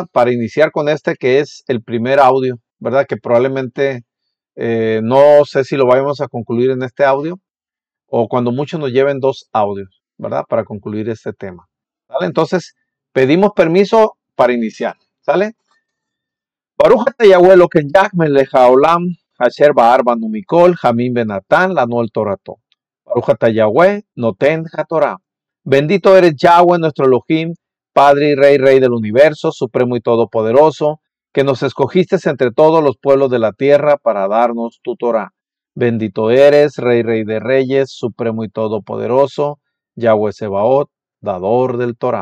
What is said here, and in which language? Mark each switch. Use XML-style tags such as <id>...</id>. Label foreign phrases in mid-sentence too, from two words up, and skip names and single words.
<es>Para iniciar con este que es el primer audio, ¿verdad? Que probablemente no sé si lo vayamos a concluir en este audio o cuando mucho nos lleven dos audios, ¿verdad? Para concluir este tema, ¿vale? Entonces pedimos permiso para iniciar, ¿sale?</es> <he>ברוך אתה יהוה אלוקינו מלך העולם אשר בחר בנו מכל העמים ונתן לנו את תורתו. ברוך אתה יהוה נותן התורה.</he> <es>Bendito eres Yahweh nuestro Elohim, Padre y Rey del universo, supremo y todopoderoso, que nos escogiste entre todos los pueblos de la tierra para darnos tu Torah. Bendito eres, Rey de reyes, supremo y todopoderoso,</es> <he>יהוה צבאות,</he> <es>dador del Torah.</es>